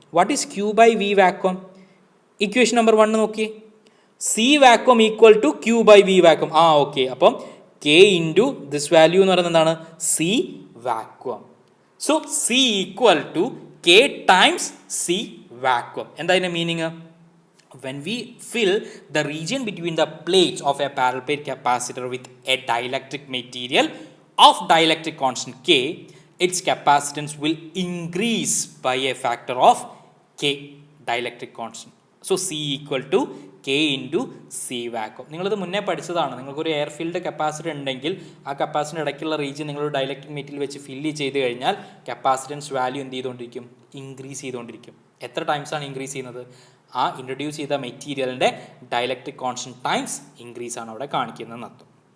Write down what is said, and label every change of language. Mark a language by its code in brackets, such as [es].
[en] What is Q by V vacuum? [ml] Equation number 1 നോക്കിയേ, [en] C vacuum equal to Q by V vacuum. [ml] Okay, അപ്പം K into this value എന്ന് പറയുന്നത് എന്താണ്? C vacuum. [en] So C equal to K times C vacuum. [ml] എന്താ ഇതിന്റെ meaning? [en] When we fill the region between the plates of a parallel plate capacitor with a dielectric material of dielectric constant K, its capacitance will increase by a factor of K dielectric constant. So C equal to K into C vacuum. [ml] നിങ്ങളിത് മുന്നേ പഠിച്ചതാണ്. നിങ്ങൾക്കൊരു air field capacitor ഉണ്ടെങ്കിൽ ആ capacitor ഇടയ്ക്കുള്ള region നിങ്ങൾ dielectric material വെച്ച് fill ചെയ്ത് കഴിഞ്ഞാൽ കപ്പാസിറ്റൻസ് വാല്യൂ എന്ത് ചെയ്തുകൊണ്ടിരിക്കും? ഇൻക്രീസ് ചെയ്തുകൊണ്ടിരിക്കും. എത്ര ടൈംസാണ് ഇൻക്രീസ് ചെയ്യുന്നത്? ആ ഇൻട്രൊഡ്യൂസ് ചെയ്ത മെറ്റീരിയലിൻ്റെ ഡയലക്ട്രിക് കോൺസ്റ്റന്റ് ടൈംസ് ഇൻക്രീസ് ആണ് അവിടെ കാണിക്കുന്നതെന്ന് അർത്ഥം.